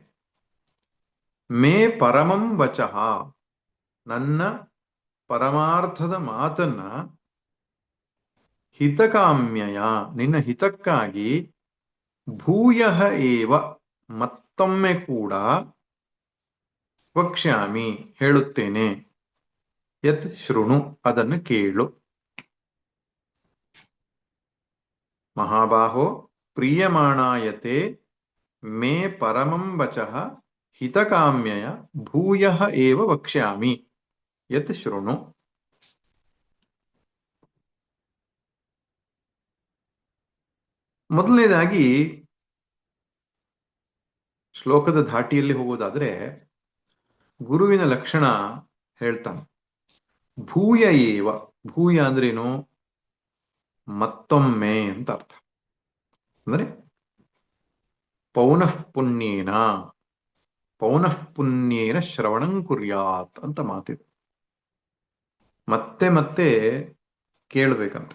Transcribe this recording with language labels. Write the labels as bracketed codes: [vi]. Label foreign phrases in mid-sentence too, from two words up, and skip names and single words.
[sa] ಮೇ ಪರಮಂ ವಚಃ, [kn] ನನ್ನ ಪರಮಾರ್ಥದ ಮಾತನ್ನ, ಹಿತಕಾಮ್ಯಯ, ನಿನ್ನ ಹಿತಕ್ಕಾಗಿ, [sa] ಭೂಯಃ ಏವ, [kn] ಮತ್ತೊಮ್ಮೆ ಕೂಡ, ವಕ್ಷ್ಯಾಮಿ ಹೇಳುತ್ತೇನೆ, [sa] ಯತ್ ಶೃಣು [kn] ಅದನ್ನು ಕೇಳು. [sa] ಮಹಾಬಾಹೋ ಪ್ರಿಯಮಾಣಾಯತೆ ಮೇ ಪರಮಂ ವಚಃ ಹಿತಕಾಮ್ಯಯ ಭೂಯಃ ಏವ ವಕ್ಷ್ಯಾಮಿ ಯತ್ ಶೃಣು. [kn] ಮೊದಲನೇದಾಗಿ ಶ್ಲೋಕದ ಧಾಟಿಯಲ್ಲಿ ಹೋಗೋದಾದ್ರೆ ಗುರುವಿನ ಲಕ್ಷಣ ಹೇಳ್ತಾನೆ. [sa] ಭೂಯ ಏವ, [kn] ಭೂಯ ಅಂದ್ರೇನು? ಮತ್ತೊಮ್ಮೆ ಅಂತ ಅರ್ಥ. ಅಂದ್ರೆ [sa] ಪೌನಃ ಪುಣ್ಯೇನ ಶ್ರವಣಂ ಕುರ್ಯಾತ್ [kn] ಅಂತ ಮಾತಿದೆ. ಮತ್ತೆ ಮತ್ತೆ ಕೇಳ್ಬೇಕಂತ.